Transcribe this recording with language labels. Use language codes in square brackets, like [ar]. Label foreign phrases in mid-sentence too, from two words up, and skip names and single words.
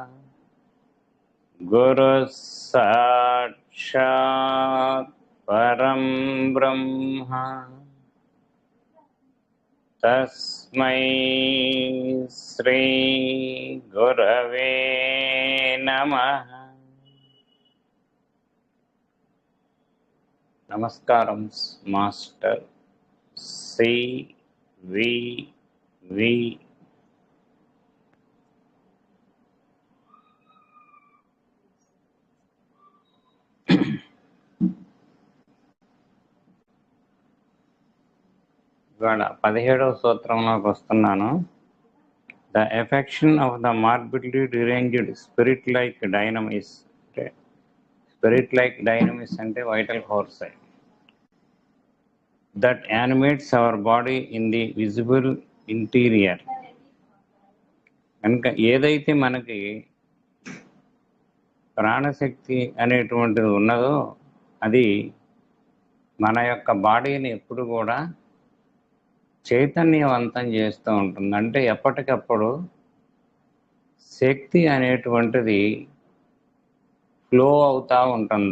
[sa] गुरुः साक्षात् परं ब्रह्म तस्मै श्री गुरवे नमः। [te] నమస్కారం మాస్టర్ CVV. ఇవాళ 17వ సూత్రంలోకి వస్తున్నాను. [en] the affection of the morbidly deranged spirit like dynamis. spirit like dynamis అంటే vital force that animates our body in the visible interior. [te] కనుక ఏదైతే మనకి ప్రాణశక్తి అనేటువంటిది ఉన్నదో అది మన యొక్క బాడీని ఎప్పుడు కూడా చైతన్యవంతం చేస్తూ ఉంటుంది. అంటే ఎప్పటికప్పుడు శక్తి అనేటువంటిది ఫ్లో అవుతూ ఉంటుంది.